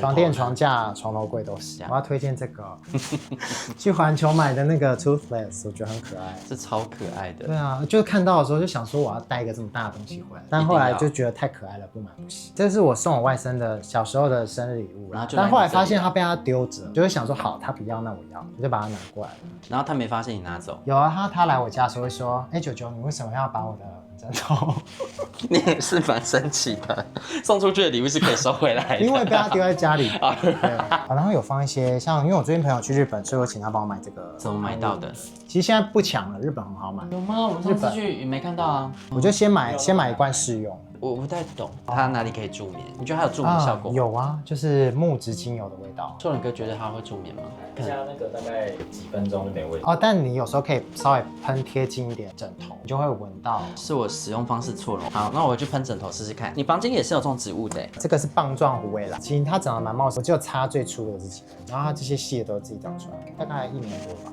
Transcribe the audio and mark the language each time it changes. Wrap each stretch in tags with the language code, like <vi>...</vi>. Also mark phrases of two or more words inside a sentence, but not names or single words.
<zh>床墊、床架、床頭櫃都是。我要推薦這個，去環球買的那個 Toothless， 我覺得很可愛，是超可愛的。對啊，就看到的時候就想說我要帶一個這麼大的東西回來，但後來就覺得太可愛了，不買不行。這是我送我外甥的小時候的生日禮物，但後來發現他被他丟着，就會想說好，他不要那我要，我就把它拿過來了。然後他沒發現你拿走？有啊，他來我家的時候會說，哎，九九，你為什麼要把我的枕頭？你也是蠻神奇的，送出去的禮物是可以收回來的，因为被他丢在家裡。對，然後有放一些像，因為我最近朋友去日本，所以我請他幫我買這個。怎麼買到的？其實現在不搶了，日本很好買。有嗎？我們上次去也沒看到啊。我就先買一罐試用。我不太懂它哪裡可以助眠？你覺得它有助眠效果？有啊，就是木質精油的味道。硕倫哥覺得它會助眠嗎？加那個大概幾分鐘就沒味道。哦，但你有時候可以稍微噴貼近一點枕頭，你就會聞到。是我使用方式錯了。好，那我去噴枕頭試試看。你房間也是有這種植物的？這個是棒狀虎尾蘭，其實它長得蠻茂盛，我只有插最粗的這幾根，然後它這些細的都是自己長出來，大概1年多吧。</zh>